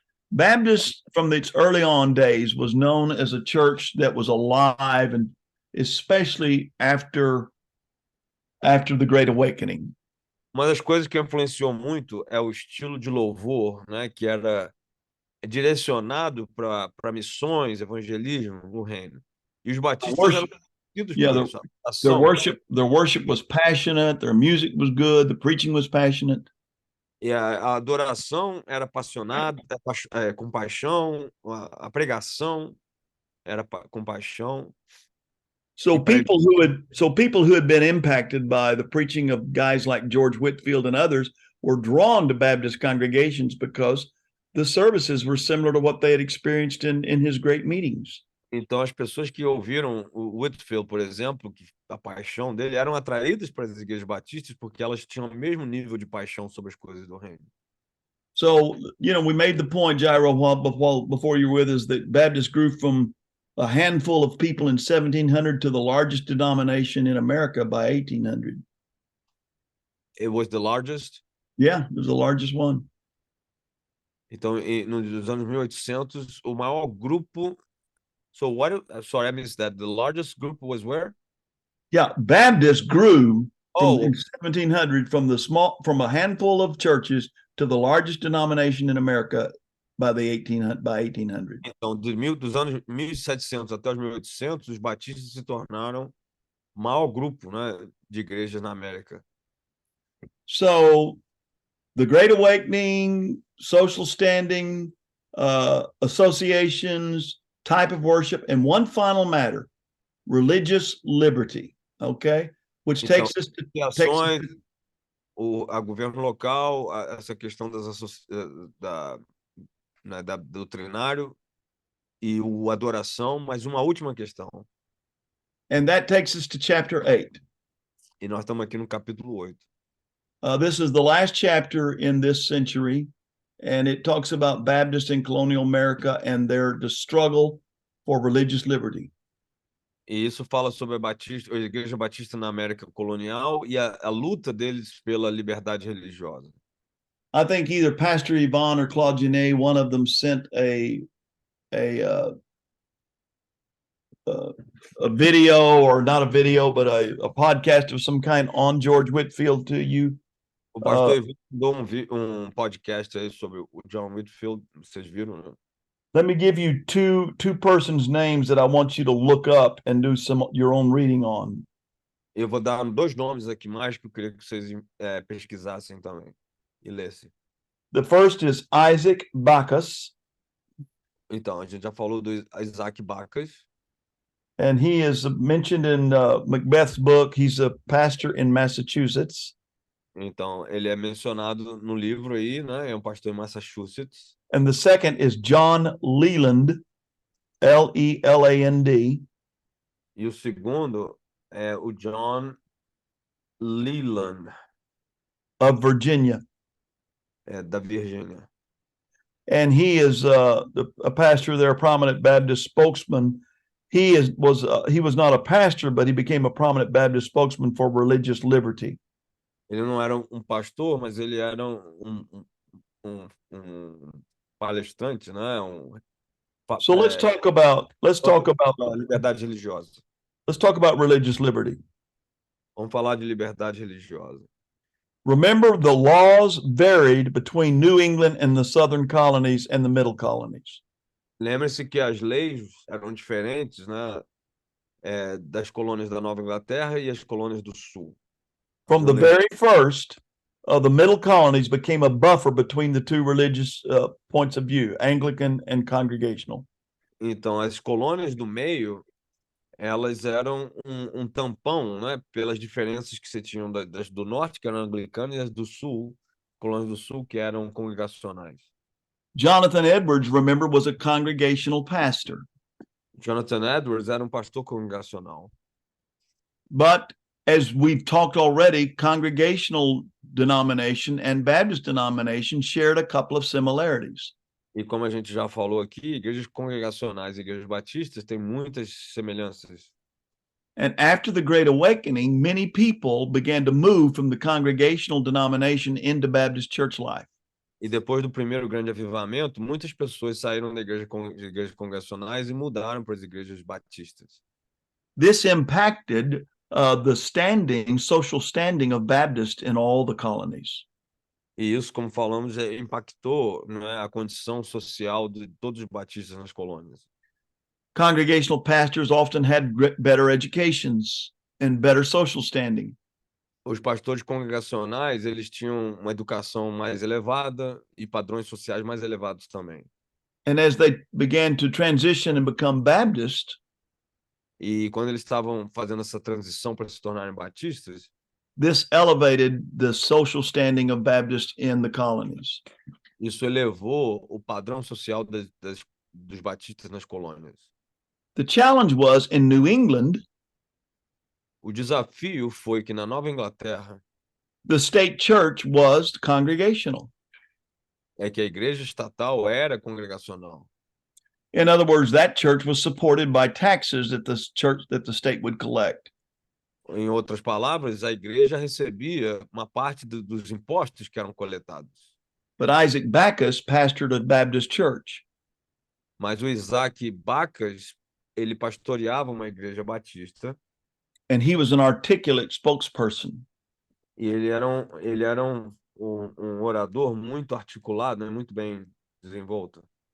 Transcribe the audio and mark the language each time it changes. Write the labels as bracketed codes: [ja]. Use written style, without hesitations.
[en] Baptist from its early on days was known as a church that was alive, and especially after the Great Awakening. [pt] Uma das coisas que influenciou muito é o estilo de louvor, né, que era direcionado para missões, evangelismo no reino. E os batistas eram conhecidos por isso. [en] Their worship was passionate, their music was good, the preaching was passionate. [pt] E a adoração era apaixonada, com paixão, a pregação era com paixão. [en] So people who had been impacted by the preaching of guys like George Whitefield and others were drawn to Baptist congregations because the services were similar to what they had experienced in his great meetings. [pt] Então, as pessoas que ouviram o Whitefield, por exemplo, que a paixão dele, eram atraídas para as igrejas batistas porque elas tinham o mesmo nível de paixão sobre as coisas do reino. [en] So, we made the point, Jairo, before you were with us, that Baptists grew from a handful of people in 1700 to the largest denomination in America by 1800. It was the largest? Yeah, it was the largest one. [pt] Então, nos anos 1800, o maior grupo... [en] So sorry, I missed that. The largest group was where? Yeah, Baptists grew in Oh, 1700 from a handful of churches to the largest denomination in America by 1800. [pt] então, dos anos 1700 até os 1800, os batistas se tornaram o maior grupo, né, de igrejas na América. [en] So, the Great Awakening, social standing, associations, type of worship, and one final matter, religious liberty, okay? Which [pt] Então, [en] takes us to [pt] associações, a governo local, essa questão da doutrinário e o adoração, mas uma última questão. [en] and that takes us to chapter 8. [pt] E nós estamos aqui no capítulo 8. [en] This is the last chapter in this century, and it talks about Baptists in colonial America and the struggle for religious liberty. [pt] E isso fala sobre a Igreja Batista na América colonial e a luta deles pela liberdade religiosa. [en] I think either Pastor Yvonne or Claude Genet, one of them sent a video, or not a video, but a podcast of some kind on George Whitefield to you. [pt] O pastor mandou podcast aí sobre o John Whitefield, vocês viram, né? [en] Let me give you two persons' names that I want you to look up and do your own reading on. [pt] Eu vou dar 2 nomes aqui mais que eu queria que vocês pesquisassem também e lessem. [en] The first is Isaac Backus, [pt] Então, a gente já falou do Isaac Backus, [en] and he is mentioned in Macbeth's book. He's a pastor in Massachusetts. [pt] então ele é mencionado no livro aí, né? É um pastor em Massachusetts. [en] And the second is John Leland, Leland. [pt] E o segundo é o John Leland, [en] of Virginia. [pt] da Virgínia. [en] And he is a pastor there, a prominent Baptist spokesman. He was not a pastor, but he became a prominent Baptist spokesman for religious liberty. [pt] Ele não era um pastor, mas ele era um palestrante, né? [en] So let's talk about [pt] liberdade religiosa. [en] Let's talk about religious liberty. [pt] Vamos falar de liberdade religiosa. [en] Remember, the laws varied between New England and the southern colonies and the middle colonies. [pt] Lembre-se que as leis eram diferentes, né? Das colônias da Nova Inglaterra e as colônias do Sul. [en] From the very first, the middle colonies became a buffer between the two religious points of view, Anglican and Congregational. [pt] Então, as colônias do meio, elas eram tampão, né? Pelas diferenças que você tinha das do norte, que eram anglicanas, e as do sul, colônias do sul, que eram congregacionais. [en] Jonathan Edwards, remember, was a congregational pastor. [pt] Jonathan Edwards era pastor congregacional. [en] But as we've talked already, congregational denomination and Baptist denomination shared a couple of similarities. [pt] E como a gente já falou aqui, igrejas congregacionais e igrejas batistas têm muitas semelhanças. [en] And after the Great Awakening, many people began to move from the congregational denomination into Baptist church life. [pt] E depois do primeiro grande avivamento, muitas pessoas saíram de igrejas congregacionais e mudaram para as igrejas batistas. [en] This impacted the social standing of Baptists in all the colonies. [pt] E isso, como falamos, impactou, né, a condição social de todos os batistas nas colônias. [en] Congregational pastors often had better educations and better social standing. [pt] Os pastores congregacionais, eles tinham uma educação mais elevada e padrões sociais mais elevados também. [en] And as they began to transition and become Baptist, [pt] E quando eles estavam fazendo essa transição para se tornarem batistas, [en] this elevated the social standing of Baptists in the colonies. [pt] isso elevou o padrão social dos batistas nas colônias. [en] The challenge was in New England, [pt] O desafio foi que na Nova Inglaterra [en] the state church was congregational. [pt] é que a igreja estatal era congregacional. [en] In other words, that church was supported by taxes that the state would collect. [pt] Em outras palavras, a igreja recebia uma parte dos impostos que eram coletados. [en] But Isaac Backus pastored a Baptist church. [pt] Mas o Isaac Bacas, ele pastoreava uma igreja batista. [en] And he was an articulate spokesperson. [pt] E ele era um orador muito articulado, né, muito bem desenvolto.